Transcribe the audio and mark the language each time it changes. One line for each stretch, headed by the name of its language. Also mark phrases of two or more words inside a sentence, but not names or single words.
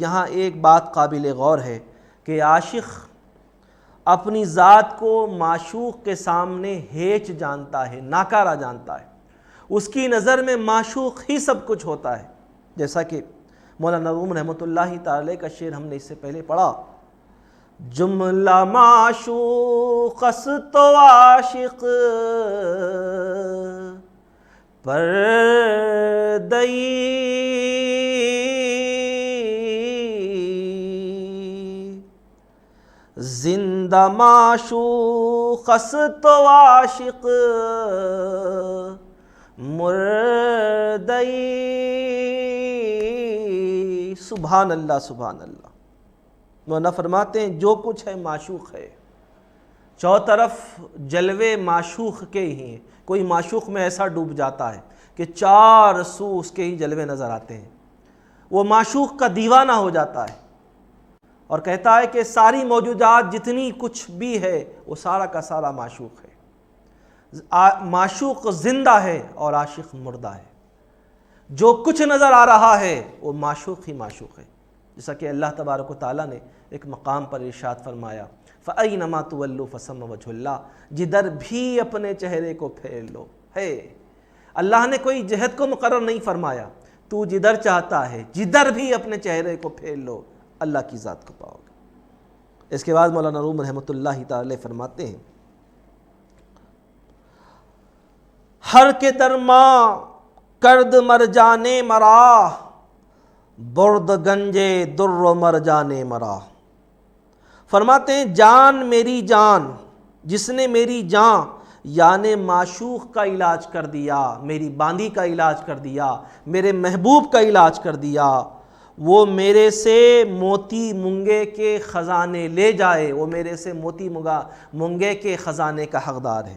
Urdu: یہاں ایک بات قابل غور ہے کہ عاشق اپنی ذات کو معشوق کے سامنے ہیچ جانتا ہے، ناکارہ جانتا ہے، اس کی نظر میں معشوق ہی سب کچھ ہوتا ہے۔ جیسا کہ مولانا روم رحمۃ اللہ تعالی کا شعر ہم نے اس سے پہلے پڑھا،
Persian: جملہ معشوق است و عاشق پردئی زندہ معشوق است و عاشق مردئی.
Arabic: سبحان اللہ سبحان اللہ.
Urdu: مولانا فرماتے ہیں جو کچھ ہے معشوق ہے، چوطرف جلوے معشوق کے ہی ہیں. کوئی معشوق میں ایسا ڈوب جاتا ہے کہ چار سو اس کے ہی جلوے نظر آتے ہیں، وہ معشوق کا دیوانہ ہو جاتا ہے اور کہتا ہے کہ ساری موجودات جتنی کچھ بھی ہے وہ سارا کا سارا معشوق ہے. معشوق زندہ ہے اور عاشق مردہ ہے. جو کچھ نظر آ رہا ہے وہ معشوق ہی معشوق ہے. جیسا کہ اللہ تبارک و تعالیٰ نے ایک مقام پر ارشاد فرمایا
Arabic: فَأَيْنَمَا تُوَلُّوا فَثَمَّ وَجْهُ اللَّهِ.
Urdu: جدھر بھی اپنے چہرے کو پھیر لو. ہے اللہ نے کوئی جہت کو مقرر نہیں فرمایا، تو جدھر چاہتا ہے جدھر بھی اپنے چہرے کو پھیر لو اللہ کی ذات کو پاؤ گے. اس کے بعد مولانا روم رحمۃ اللہ تعالی فرماتے ہیں
Persian: ہر کے درماں کرد مر جانے مرا برد گنجے در و مر جانے مرا.
Urdu: فرماتے ہیں جان میری جان، جس نے میری جان یعنی معشوق کا علاج کر دیا، میری باندی کا علاج کر دیا، میرے محبوب کا علاج کر دیا، وہ میرے سے موتی منگے کے خزانے لے جائے، وہ میرے سے موتی منگے کے خزانے کا حقدار ہے.